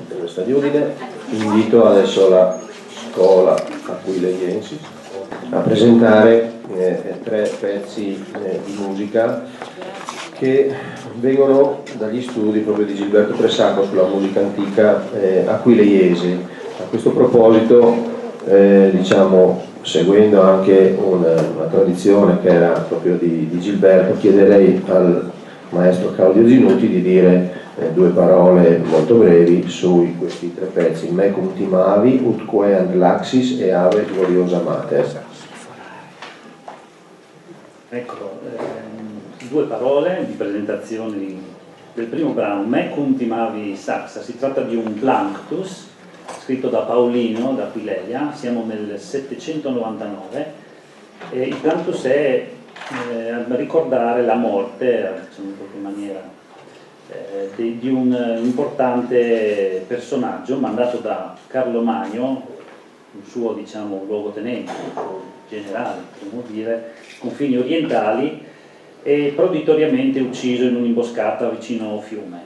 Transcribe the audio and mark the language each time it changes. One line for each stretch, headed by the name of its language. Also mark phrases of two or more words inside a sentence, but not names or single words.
Italian: dell'Università di Udine. Invito adesso la Scuola Aquileiensis a presentare 3 pezzi di musica che vengono dagli studi proprio di Gilberto Pressaco sulla musica antica aquileiese. A questo proposito, diciamo, seguendo anche una tradizione che era proprio di Gilberto, chiederei al maestro Claudio Zinuti di dire 2 parole molto brevi su questi 3 pezzi: Mecum timavi, utque and laxis e ave gloriosa mater. Ecco, 2 parole di presentazione del primo brano, Mecum timavi saxa. Si tratta di un planctus scritto da Paolino d'Aquileia, siamo nel 799, e il planctus è a ricordare la morte, diciamo in qualche maniera, di un importante personaggio mandato da Carlo Magno, un suo, diciamo, luogotenente, un suo generale, potremmo dire, confini orientali, e proditoriamente ucciso in un'imboscata vicino Fiume.